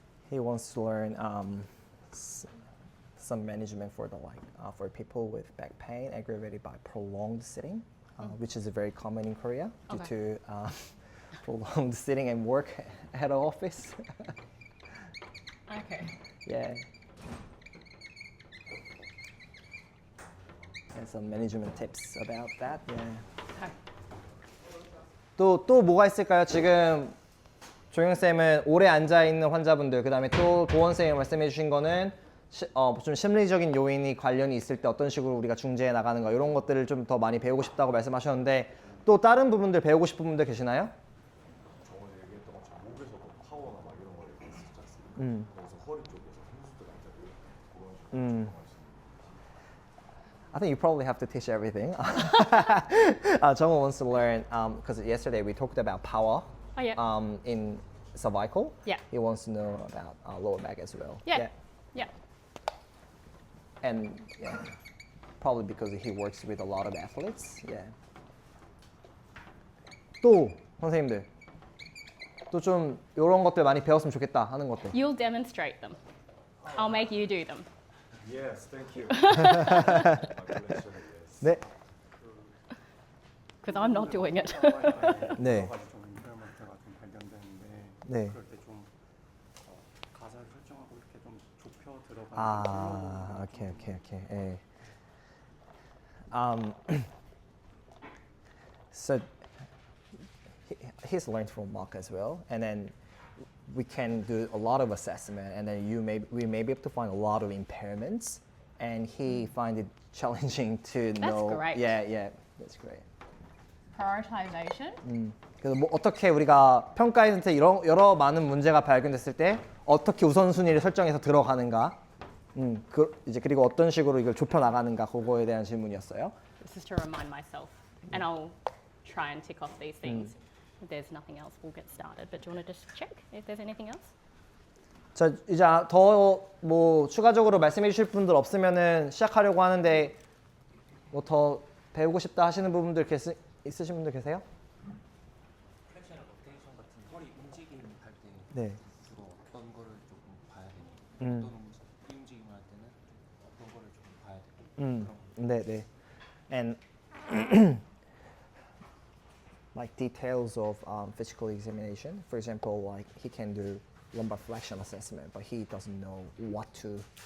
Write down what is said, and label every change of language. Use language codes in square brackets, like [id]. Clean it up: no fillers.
[en] He wants to learn some management for for people with back pain aggravated by prolonged sitting, which is very common in Korea due to prolonged sitting and work at an office. Okay. Yeah. And some management tips about that. Yeah. [ko] 또 뭐가 있을까요? 지금 조영 쌤은 오래 앉아 있는 환자분들, 그다음에 또 도원 쌤이 말씀해 주신 거는 좀 심리적인 요인이 관련이 있을 때 어떤 식으로 우리가 중재해 나가는 거 이런 것들을 좀 더 많이 배우고 싶다고 말씀하셨는데 또 다른 부분들 배우고 싶은 분들 계시나요? 저번에 얘기했던 것처럼 목에서도 파워나 막 이런 거 얘기했었지 않습니까? 그래서 허리 쪽에서 힘수들 앉아도 그런 식으로 [en] I think you probably have to teach everything. Jungwoo wants to learn because yesterday we talked about power in cervical. Yeah. He wants to know about lower back as well. Yeah. And probably because he works with a lot of athletes. Yeah. [ko] 또 선생님들 또 좀 이런 것들 많이 배웠으면 좋겠다 하는 것들. [en] You'll demonstrate them. I'll make you do them. Yes, thank you. [ko] 네. [en] Because I'm not doing it. [ko] 네. 여러 가지 좀 인프라먼트가 좀 발견되는데 네. 그럴 때 좀 가사를 설정하고 이렇게 좀 좁혀 들어가는 오케이. 예. [en] So he's learned from Mark as well, and then we can do a lot of assessment, and then we may be able to find a lot of impairments, and he find it challenging to know. great. Yeah, that's great. Prioritization. [ko] 그래서 뭐 어떻게 우리가 평가했을 때 여러 많은 문제가 발견됐을 때 어떻게 우선순위를 설정해서 들어가는가, 그리고 어떤 식으로 이걸 좁혀 나가는가 그거에 대한 질문이었어요. [en] This is to remind myself, and I'll try and tick off these things. If there's nothing else, we'll get started. But do you want to just check if there's anything else? [ko] 자, 이제 더 뭐 추가적으로 말씀해 주실 분들 없으면은 시작하려고 하는데 뭐 더 배우고 싶다 하시는 부분들 있으신 분들 계세요? 플렉션 로테이션 같은 허리 움직임 할 때 네. 주로 어떤 거를 조금 봐야 되니 어떤 움직임을 할 때는 어떤 거를 조금 봐야 되니 그런 네. [en] And like details of physical examination. For example, like he can do lumbar flexion assessment, but he doesn't know what to